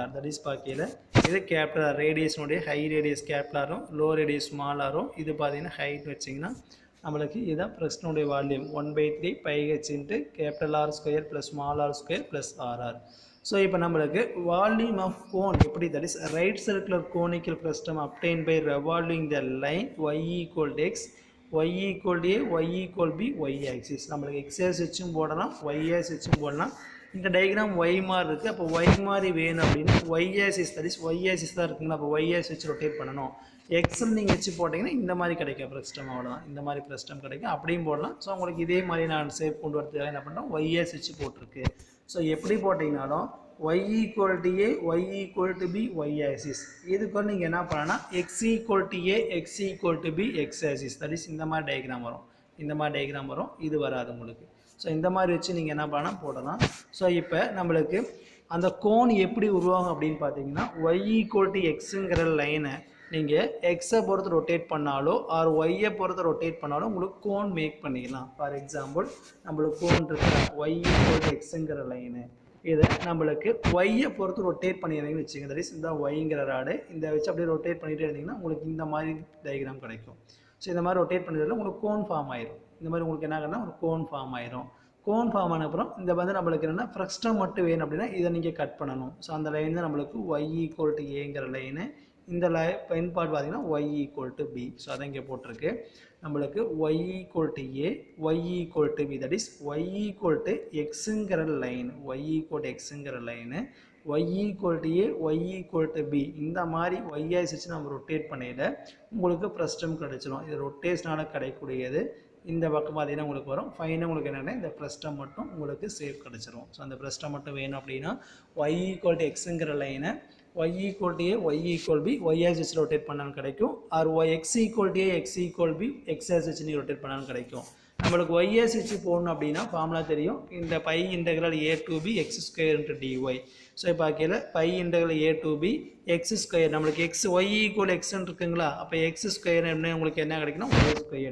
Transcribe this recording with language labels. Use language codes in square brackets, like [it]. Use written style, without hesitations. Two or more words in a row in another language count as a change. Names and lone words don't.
[en] that is [ta] பார்க்கல இது [en] capital R [ta] ரேடியஸ்னுடைய [en] high radius capital [ta] ஆரும் [en] low radius small [ta] ஆரும். இது பார்த்தீங்கன்னா ஹைட் வச்சிங்கன்னா நம்மளுக்கு இதுதான் ஃப்ரஸ்டனுடைய வால்யூம் 1/3 πh [en] into capital [ta] R² + ஸ்மால் R² + RR. [en] ஸோ [ta] இப்போ நம்மளுக்கு [en] volume of cone எப்படி, that is right circular conical frustum obtained by revolving the line y = x, y = a, y = b, y ஆக்சிஸ். [ta] நம்மளுக்கு x ஆக்சிஸ் வச்சும் போடலாம், y ஆக்சிஸ் வச்சும் போடலாம். இந்த டயக்ராம் y மாதிரி இருக்குது. அப்போ y மாதிரி வேணும் அப்படின்னா [en] y axis, that is y axis [ta] தான் இருக்குங்களா, அப்போ [en] y axis [ta] வச்சு ரொட்டேட் பண்ணணும். எக்ஸில் நீங்கள் வச்சு போட்டிங்கன்னா இந்த மாதிரி கிடைக்கும் ஃப்ரஸ்டம், அவ்வளோதான். இந்த மாதிரி ஃப்ரஸ்டம் கிடைக்கும், அப்படியும் போடலாம். ஸோ உங்களுக்கு இதே மாதிரி நான் சேவ் கொண்டு வரதுக்காக என்ன பண்ணுறோம், [en] y axis [ta] வச்சு போட்டிருக்கு. ஸோ எப்படி போட்டிங்கனாலும் y = a, y = b, [en] y axis. [ta] இதுக்கு நீங்கள் என்ன பண்ணலாம், x = a, x = b, [en] x axis. that is [ta] இந்த மாதிரி டயக்ராம் வரும். இந்த மாதிரி டயக்ராம் வரும், இது வராது உங்களுக்கு. ஸோ இந்த மாதிரி வச்சு நீங்கள் என்ன பண்ணலாம் போடலாம். ஸோ இப்போ நம்மளுக்கு அந்த கோன் எப்படி உருவாகும் அப்படின்னு பார்த்தீங்கன்னா y = xங்கிற லைனை நீங்கள் எக்ஸை பொறுத்து ரொட்டேட் பண்ணாலோ ஆர் ஒய்யை பொறுத்து ரொட்டேட் பண்ணாலும் உங்களுக்கு [en] cone make [ta] பண்ணிக்கலாம். [en] for example [ta] நம்மளுக்கு கோன் இருக்கிற y = xங்கிற லைனு, இதை நம்மளுக்கு ஒய்யை பொறுத்து ரொட்டேட் பண்ணிடுறீங்கன்னு வச்சுக்கோங்க. [en] that is [ta] இந்த ஒய்ங்கிற ராடு இந்த வச்சு அப்படியே ரொட்டேட் பண்ணிகிட்டே இருந்தீங்கன்னா உங்களுக்கு இந்த மாதிரி டயக்ராம் கிடைக்கும். ஸோ இந்த மாதிரி ரொட்டேட் பண்ணிடுறதுல உங்களுக்கு [en] cone form [ta] ஆயிரும். இந்த மாதிரி உங்களுக்கு என்ன ஆகுனா ஒரு [en] cone form [ta] ஆயிரும். [en] cone form [ta] ஆன அப்புறம் இந்த வந்து நம்மளுக்கு என்னென்னா ஃப்ரஸ்டம் மட்டும் வேணும் அப்படின்னா இதை நீங்கள் கட் பண்ணணும். ஸோ அந்த லைன் தான் நம்மளுக்கு y = aங்கிற லைனு. இந்த [en] pen part [ta] பார்த்தீங்கன்னா y = b. ஸோ அதை இங்கே போட்டிருக்கு. நம்மளுக்கு y = a, y = b, [en] that is [ta] y = xங்கிற லைன், y = xங்கிற லைனு, y = a, y = b. இந்த மாதிரி [en] y axis [ta] வச்சு நம்ம ரொட்டேட் பண்ணியில் உங்களுக்கு ஃப்ரஸ்டம் கிடைச்சிடும். இது ரொட்டேஷனால் கிடைக்கக்கூடியது. இந்த பக்கம் பார்த்தீங்கன்னா உங்களுக்கு வரும். ஃபைனாக உங்களுக்கு என்னென்னா இந்த ஃப்ரஸ்டம் மட்டும் உங்களுக்கு சேவ் கிடச்சிரும். ஸோ அந்த ஃப்ரஸ்டம் மட்டும் வேணும் அப்படின்னா y = xங்கிற லைனை y = a, y = b, [en] y axis [ta] ரொட்டேட் பண்ணாலும் கிடைக்கும். ஆர் x = a, x = b, [en] x axis [ta] நீங்கள் ரொட்டேட் பண்ணாலும் கிடைக்கும். நம்மளுக்கு ஒய்எஸ் வச்சு போடணும் அப்படின்னா ஃபார்முலா தெரியும். இந்த [en] pi integral a to b x square into dy. [ta] ஸோ இப்போ பார்க்கல [en] pi integral a to b x square [ta] நம்மளுக்கு [en] x y equal [ta] எக்ஸ்ன்னு இருக்குங்களா, அப்போ [en] x square [ta] என்ன உங்களுக்கு என்ன கிடைக்குன்னா [en] y square.